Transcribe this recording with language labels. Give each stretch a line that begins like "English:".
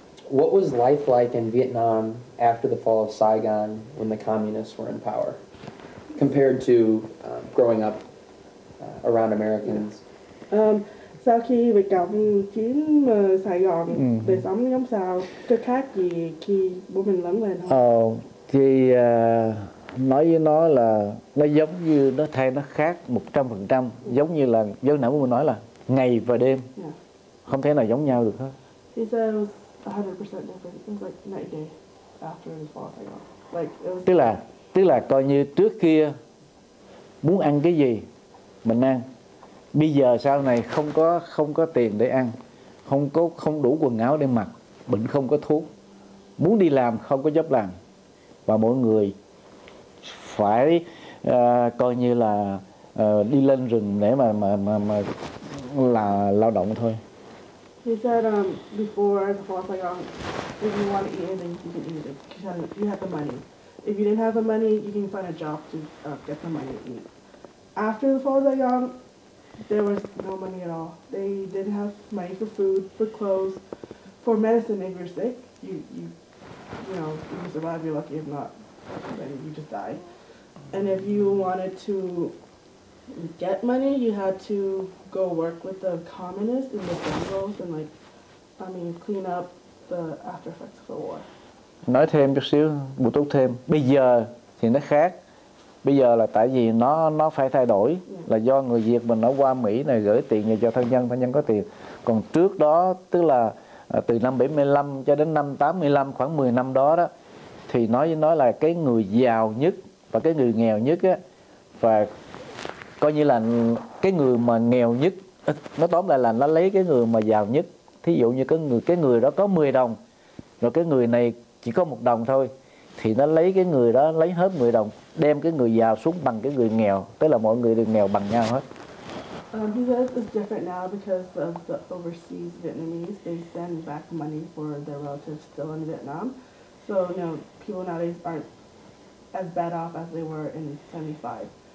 English: What was life like in Vietnam after the fall of Saigon when the communists were in power, compared to growing up around Americans?
Vietnamese: Sau khi bị cộng chiếm Sài Gòn, đời sống giống sao? Có khác gì khi bố mình lớn lên không? Thì nói với nó là nó giống như nó thay nó khác 100%, giống như là giống nãy bố mình nói là ngày và đêm, không thể nào giống nhau được hết.
English: He said it was 100% different. It was like night and day after the fall of Saigon. Like it was.
Vietnamese: Tức là coi như trước kia muốn ăn cái gì mình ăn. Bây giờ sau này không có tiền để ăn, không đủ quần áo để mặc, bệnh không có thuốc, muốn đi làm không có job làm, và mỗi người phải coi như là đi lên rừng để mà là lao động thôi.
English: He said before the fall of Saigon, if you want to eat anything, you can eat it because you have the money. If you didn't have the money, you can find a job to get the money to eat. After the fall of Saigon, there was no money at all. They didn't have money for food, for clothes, for medicine. If you're sick, you know, you can survive. You're lucky. If not, then you just die. And if you wanted to get money, you had to go work with the communists in the jungles and clean up the after effects of the war.
Vietnamese: Nói thêm chút xíu, bổ túc thêm. Bây giờ thì nó khác. Bây giờ là tại vì nó phải thay đổi, là do người Việt mình nó qua Mỹ này gửi tiền về cho thân nhân có tiền. Còn trước đó, tức là từ năm 75 cho đến năm 85, khoảng 10 năm đó đó, thì nói là cái người giàu nhất và cái người nghèo nhất á, và coi như là cái người mà nghèo nhất, nó tóm lại là nó lấy cái người mà giàu nhất. Thí dụ như cái người đó có 10 đồng, rồi cái người này chỉ có 1 đồng thôi, thì nó lấy cái người đó lấy hết 10 đồng, đem cái người giàu xuống bằng cái người nghèo, tức là mọi người đều nghèo bằng nhau hết.
English: He says it's different now because of the overseas Vietnamese. They send back money for their relatives still in Vietnam. So, people nowadays aren't as bad off as they were in 75.